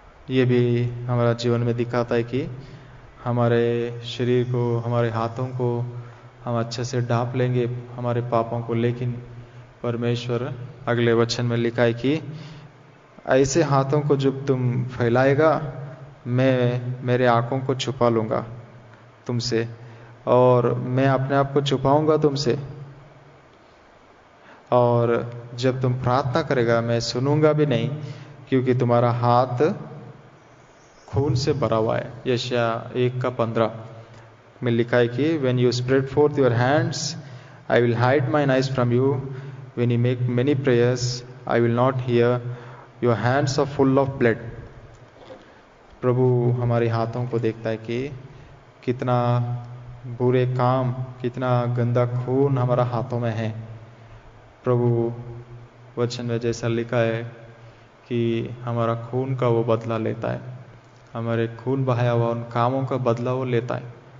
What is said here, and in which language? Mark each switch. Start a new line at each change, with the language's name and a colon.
Hindi: ये भी हमारा जीवन में दिखाता है कि हमारे शरीर को, हमारे हाथों को हम अच्छे से ढांप लेंगे हमारे पापों को, लेकिन परमेश्वर अगले वचन में लिखा है कि ऐसे हाथों को जब तुम फैलाएगा मैं मेरे आंखों को छुपा लूंगा तुमसे और मैं अपने आप को छुपाऊंगा तुमसे, और जब तुम प्रार्थना करेगा मैं सुनूंगा भी नहीं, क्योंकि तुम्हारा हाथ खून से भरा हुआ है। यशाया 1:15 में लिखा है कि
English: when you spread forth your hands, I will hide mine eyes from you. When you make many prayers, I will not hear. Your hands are full of blood.
Hindi: प्रभु हमारे हाथों को देखता है कि कितना बुरे काम, कितना गंदा खून हमारा हाथों में है। प्रभु वचन में जैसा लिखा है कि हमारा खून का वो बदला लेता है, हमारे खून बहाया हुआ उन कामों का बदला वो लेता है।